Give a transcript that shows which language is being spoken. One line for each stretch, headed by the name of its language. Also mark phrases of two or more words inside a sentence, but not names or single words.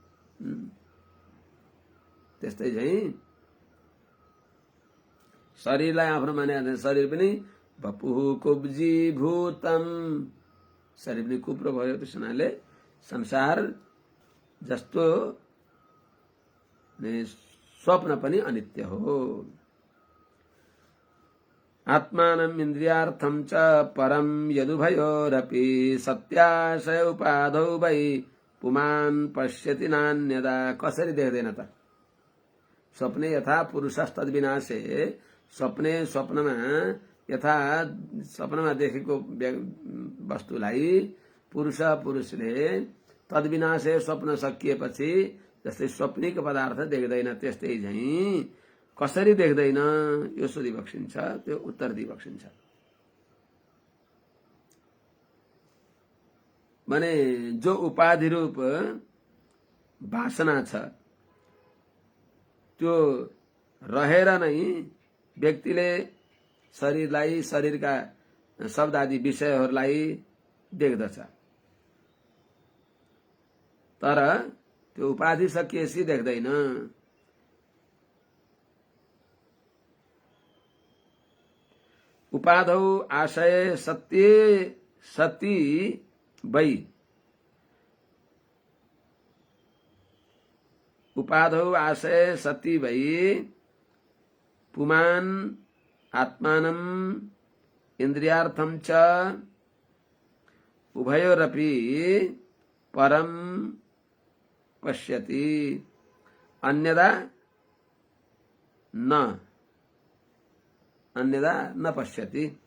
Nepali: त्यस्तै चाहिँ शरीरलाई आफ्नो मानेको थिएँ, शरीर पनि
Sanskrit: बपुः कुब्जी भूतम,
Nepali: शरीर पनि कुप्रो भयो। त्यस हुनाले संसार जस्तो स्वप्न पनि अनित्य हो।
Sanskrit: आत्मानम् इन्द्रियार्थं च परं यदुभयोरपि सत्याशय उपाधौ वै पुमान् पश्यति नान्यदा।
Nepali: कसरी देख्दैन त?
Sanskrit: स्वप्ने यथा पुरुषस्तद् विनाशे,
Nepali: स्वप्नमा यथा स्वप्नमा देखेको वस्तुलाई पुरुषले तद्विनाशे स्वप्न सकिएपछि जस्तै स्वप्निक पदार्थ देख्दैन, त्यस्तै झैं कसरी देख्दैन यो सोधिबक्सिन्छ, त्यो उत्तर दिइबक्सिन्छ। भने जो उपाधि रूप वासना छ त्यो रहेर नै व्यक्तिले शरीरलाई, शरीरका शब्द आदि विषयहरूलाई देख्दछ, तर त्यो उपाधि सकिएपछि देख्दैन।
Sanskrit: उपाधौ आशय सती वै, उपाधौ आशय सती वै पुमान् आत्मानम् इन्द्रियार्थं च उभयोरपि परं पश्यति अन्यदा न पश्यति।